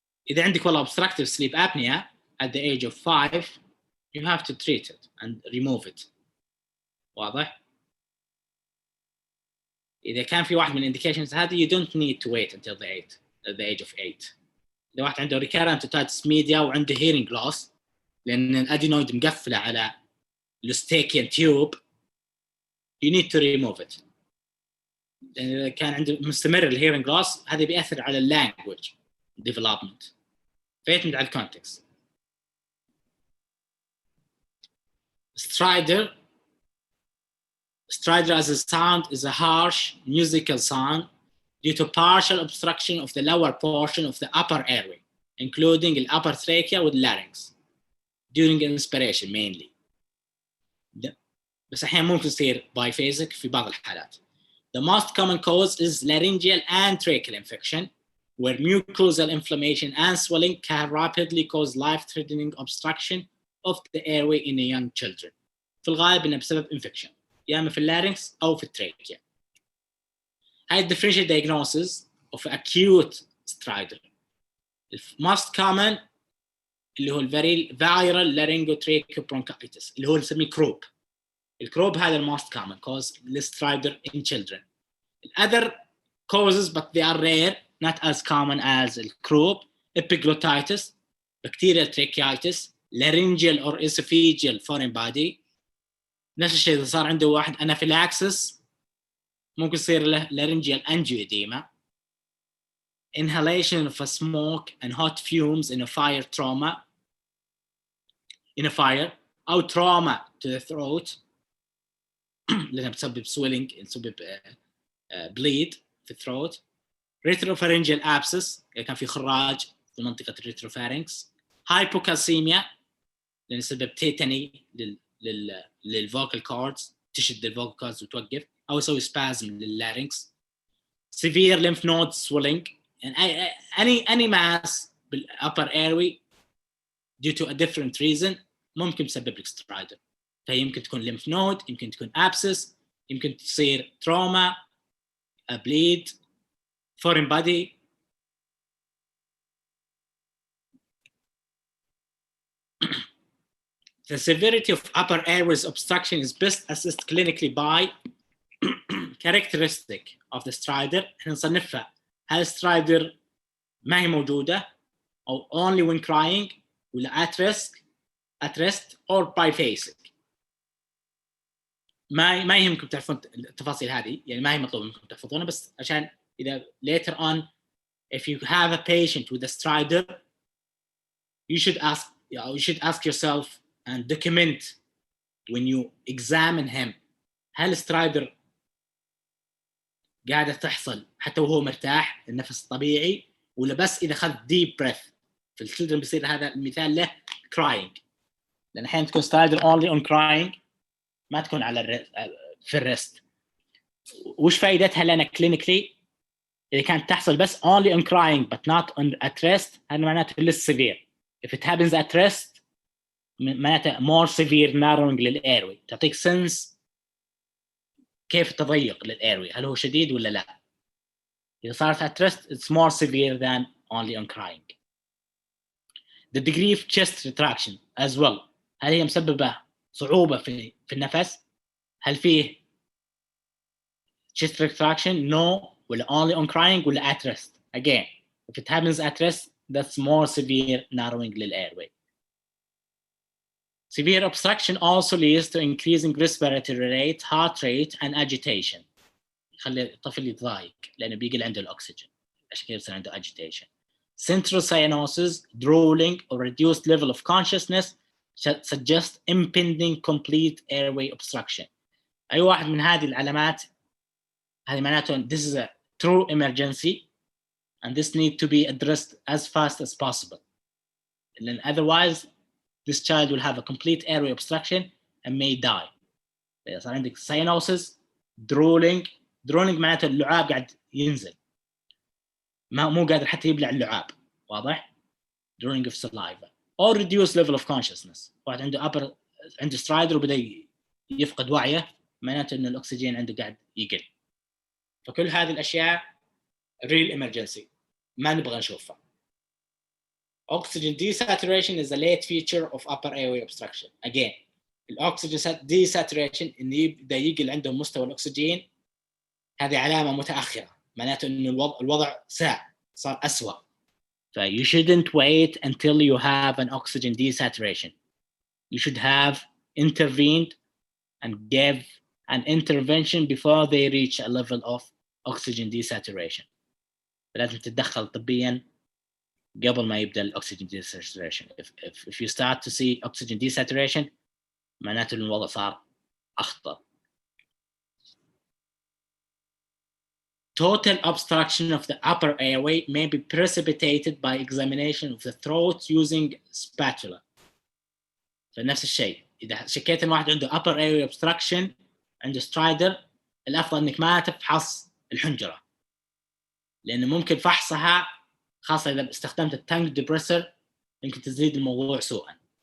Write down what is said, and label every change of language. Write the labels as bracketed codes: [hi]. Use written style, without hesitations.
[ar] إذا عندك والله [en] obstructive sleep apnea at the age of 5, you have to treat it and remove it. [ar] واضح؟ إذا كان في واحد من [en] indications [ar] هذه [en] you don't need to wait until the age of 8. [ar] إذا واحد عنده [en] recurrent otitis media [ar] وعنده [en] hearing loss [ar] لان الادينويد مقفله على الستيكيان تيوب [en] you need to remove it. [ar] لان كان عنده مستمر الهيرنج لوس هذا بياثر على اللانجوج ديفلوبمنت فيعتمد على الكونتكست. [en] Strider as a sound is a harsh musical sound due to partial obstruction of the lower portion of the upper airway, including the upper trachea with larynx during inspiration mainly. [ar] بس أحيانا ممكن يصير biphasic في بعض الحالات. [en] The most common cause is laryngeal and tracheal infection, where mucosal inflammation and swelling can rapidly cause life-threatening obstruction of the airway in young children. [ar] في الغالب إنه بسبب infection يا إما في اللارynx أو في التراكيا. هاي [en] differential diagnosis of acute stridor. The most common [ar] اللي هو viral laryngotracheobronchitis اللي هو نسميه كروب. الكروب هذا [en] most common cause للstridor in children. Other causes but they are rare, not as common as [ar] الكروب, [en] epiglottitis, bacterial tracheitis, laryngeal or esophageal foreign body. [ar] نفس الشيء إذا صار عنده واحد anaphylaxis ممكن يصير له laryngeal angioedema. [en] Inhalation of a smoke and hot fumes in a fire trauma [ar] أو [en] trauma to the throat [ar] لأنها بتسبب [en] swelling [ar] بتسبب [en] bleed [ar] في الثروت. Retropharyngeal abscess يعني كان في خراج في منطقة الريتروفارynx. Hypocalcemia لأن يسبب تيتاني للفوكال كوردز تشد الفوكال كوردز وتوقف أو يسوي spasm لللارynx. [en] Severe lymph node swelling and any mass بالupper airway due to a different reason [ar] ممكن تسبب لك [en] stridor. [ar] فيمكن تكون [en] lymph node, [ar] يمكن تكون [en] abscess, [ar] يمكن تصير [en] trauma, a bleed, foreign body. The severity of upper airways obstruction is best assessed clinically by characteristic of the stridor. [ar] نصنفها هل [en] stridor [ar] ما هي موجودة أو [en] only when crying [ar] ولا [en] at rest or biphasic. [ar] ما يهمكم تعرفون التفاصيل هذه يعني ما هي مطلوب منكم تحفظونها بس عشان إذا [en] later on if you have a patient with a stridor you should ask yourself and document when you examine him [ar] هل stridor قاعدة تحصل حتى وهو مرتاح النفس الطبيعي ولا بس إذا خذ [en] deep breath. [ar] في الchildren بيصير هذا المثال له crying لأن أحيانا تكون stridor [en] only on crying [ar] ما تكون على في الرست. وش فائدتها لنا [en] clinically [ar] إذا كانت تحصل بس [en] only on crying but not on at rest [ar] هذا معناته [en] less severe. If it happens at rest [ar] معناته [en] more severe narrowing للairway. [ar] تعطيك sense كيف التضيق للairway هل هو شديد ولا لا. إذا صارت [en] at rest it's more severe than only on crying. The degree of chest retraction as well [ar] هل هي مسببة صعوبة في النفس هل فيه [en] chest retraction no [ar] ولا [en] only on crying ولا at rest. Again if it happens at rest that's more severe narrowing للairway. Severe obstruction also leads to increasing respiratory rate, heart rate and agitation. [ar] يخلي الطفل يتضايق لأنه بيقل عنده الأكسجين عشان كده يصير عنده agitation. [en] Central cyanosis, drooling or reduced level of consciousness suggest impending complete airway obstruction. [ar] أي واحد من هذه العلامات هذه معناته [en] this is a true emergency and this need to be addressed as fast as possible. And otherwise this child will have a complete airway obstruction and may die. [ar] صار عندك cyanosis, drooling معناته اللعاب قاعد ينزل مو قادر حتى يبلع اللعاب واضح. [en] drooling of saliva or reduced level of consciousness [ar] واحد عنده stridor وبدأ يفقد وعيه معناته إنه الأكسجين عنده قاعد يقل. فكل هذه الأشياء real emergency ما نبغى نشوفها. [en] Oxygen desaturation is a late feature of upper airway obstruction. [ar] Again الأكسجين desaturation إنه يبدأ يقل عنده مستوى الأكسجين هذه علامة متأخرة معناته إنه الوضع صار أسوأ. [en] So you shouldn't wait until you have an oxygen desaturation. you should have intervened and gave an intervention before they reach a level of oxygen desaturation. [ar] لازم تتدخل طبيا قبل ما يبدأ الأكسجين desaturation. [en] If you start to see oxygen desaturation [ar] معناته الوضع صار أخطر. [en] Total obstruction of the upper airway may be precipitated by examination of the throat using spatula. [ar] فنفس الشيء إذا شكيت إن واحد عنده upper airway obstruction عنده سترايدر الأفضل إنك ما تفحص الحنجرة لأنه ممكن فحصها خاصة إذا استخدمت التانك ديبريسر يمكن تزيد الموضوع سوءا.